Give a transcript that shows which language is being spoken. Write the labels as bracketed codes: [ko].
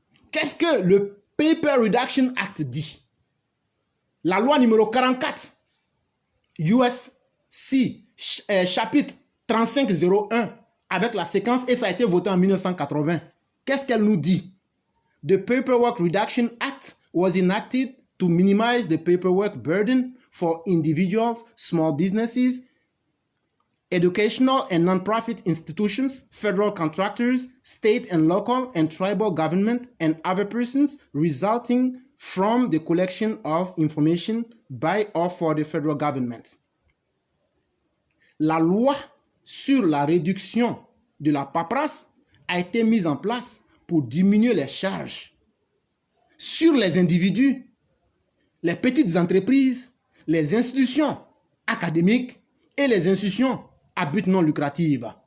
[fr] Qu'est-ce que le Paper Reduction Act dit? La loi numéro 44, USC, chapitre 3501, avec la séquence, et ça a été voté en 1980. Qu'est-ce qu'elle nous dit? [en] The Paperwork Reduction Act was enacted to minimize the paperwork burden for individuals, small businesses, educational and non-profit institutions, federal contractors, state and local and tribal government, and other persons resulting from the collection of information by or for the federal government. [fr] La loi sur la réduction de la paperasse a été mise en place pour diminuer les charges sur les individus, les petites entreprises, les institutions académiques et les institutions à but non lucratif.